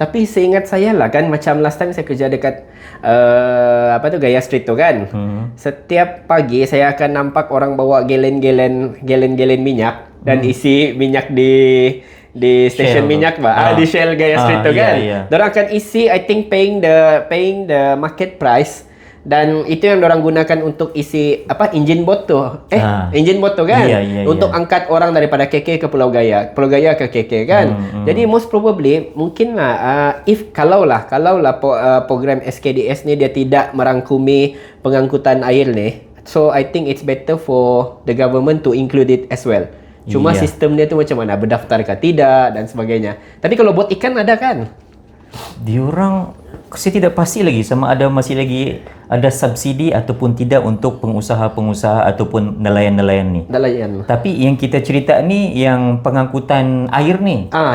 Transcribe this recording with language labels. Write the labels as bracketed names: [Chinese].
[Malay] Tapi seingat saya lah kan, macam last time saya kerja dekat Gaya Street tu kan. Setiap pagi saya akan nampak orang bawa gelen-gelen minyak dan isi minyak di stesen minyak di Shell Gaya Street tu kan. Dorang akan isi, [English] I think paying the market price. [Malay] Dan itu yang orang gunakan untuk isi engine boat tu. Engine boat tu kan. Untuk angkat orang daripada KK ke Pulau Gaya ke KK kan. Jadi [English] most probably [Malay] mungkinlah kalaulah program SKDS ni dia tidak merangkumi pengangkutan air ni. [English] So I think it's better for the government to include it as well. [Malay] Cuma sistem dia tu macam mana, berdaftar ke tidak dan sebagainya. Tapi kalau buat ikan ada kan? Diorang saya tidak pasti lagi sama ada masih lagi ada subsidi ataupun tidak untuk pengusaha-pengusaha ataupun nelayan-nelayan ni. Tapi yang kita cerita ni yang pengangkutan air ni.